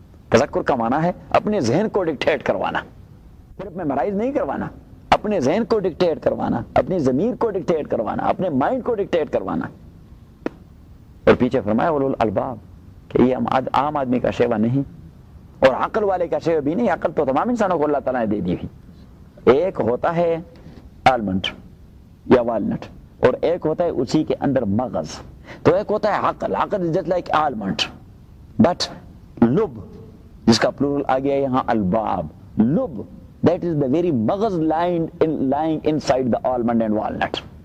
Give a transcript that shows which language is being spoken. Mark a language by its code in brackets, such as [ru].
[ur] تذکر کا معنی ہے اپنے ذہن کو ڈکٹیٹ کروانا, صرف میمرائز نہیں کروانا, اپنے ذہن کو ڈکٹیٹ کروانا, اپنی ضمیر کو ڈکٹیٹ کروانا, اپنے مائنڈ کو ڈکٹیٹ کروانا. اور پیچھے فرمایا اولو الالباب, کہ یہ عام آدمی کا شیوا نہیں اور عقل والے کا شیوا بھی نہیں. عقل تو تمام انسانوں کو اللہ تعالیٰ نے دے دی ہوئی. ایک ہوتا ہے آلمنڈ یا والنٹ, اور ایک ہوتا ہے اسی کے اندر مغز. تو ایک ہوتا ہے عقل, عقل [en] just like almond, but لب [ur] جس کا پلورل آ گیا یہاں الباب, [en] لب that is the very مغز line lying inside the almond and walnut.